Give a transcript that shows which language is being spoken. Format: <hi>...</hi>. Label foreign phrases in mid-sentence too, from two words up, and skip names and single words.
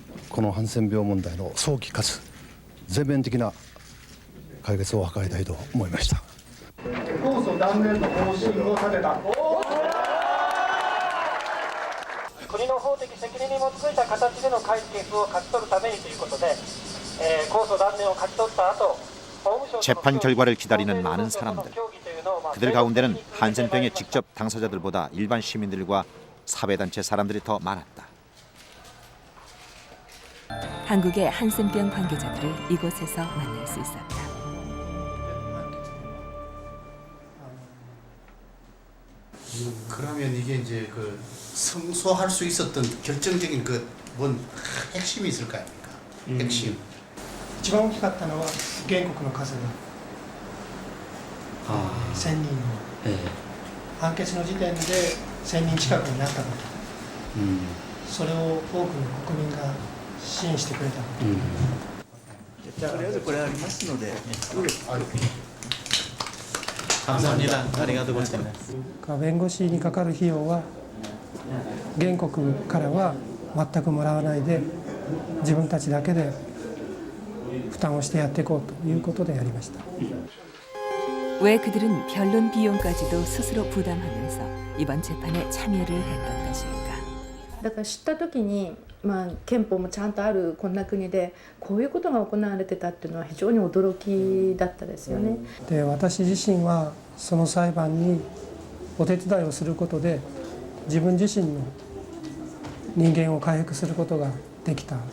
<ja>このハンセン病問題の早期かつ全面的な解決を図りたいと思いました。控訴断念の方針を立てた。国の法的責任に基づいた形での解決を勝ち取るためにということで、控訴断念を勝ち取った後、</ja> <ko>재판 결과를 기다리는 많은 사람들. 그들 가운데는 한센병의 직접 당사자들보다 일반 시민들과 사회단체 사람들이 더 많았다. 한국의 한센병 관계자들을 이곳에서 만날 수 있었다. 그러면 이게 이제 그 성소할 수 있었던 결정적인 그 뭔 핵심이 있을 거 아닙니까? 핵심.</ko> <ja>一番大きかったのは原告の数が1000人の判決の時点で1000人近くになったこと、それを多くの国民が支援してくれたこと、とりあえずこれありますので。</ja> <ko>감사합니다.</ko> <ja>ありがとうございます. 弁護士にかかる費用は原告からは全くもらわないで自分たちだけで負担をしてやっていこうということでやりました。</ja> <ko>왜 그들은 변론 비용까지도 스스로 부담하면서 이번 재판에 참여를 했던 것일까?</ko> <ja>だから知った時に、憲法もちゃんとあるこんな国でこういうことが行われてたっていうのは非常に驚きだったですよね。で、私自身はその裁判にお手伝いをすることで自分自身の人間を回復することができた。</ja>